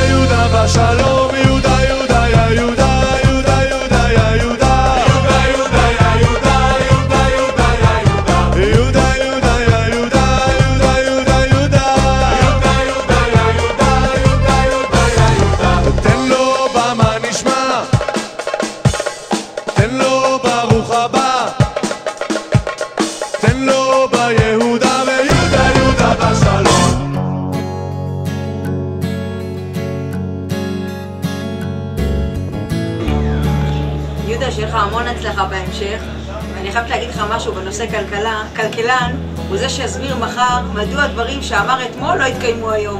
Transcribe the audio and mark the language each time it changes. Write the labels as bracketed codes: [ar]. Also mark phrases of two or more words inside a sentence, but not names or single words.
[he] יהודה בשלום, יהודה יהודה יא יהודה, יהודה יהודה יא יהודה, יהודה יהודה יא יהודה, יהודה יהודה יא יהודה, יהודה יהודה יא יהודה, יהודה יהודה יהודה, יהודה יהודה יא יהודה, יהודה יהודה יא יהודה. תן לו במה נשמע, תן לו ברוך הבא, תן לו ביהודה, ויהודה יהודה בשלום. יהודה, שיהיה לך המון הצלחה בהמשך, ואני חייבת להגיד לך משהו בנושא כלכלן, הוא זה שיסביר מחר מדוע הדברים שאמר אתמול לא התקיימו היום.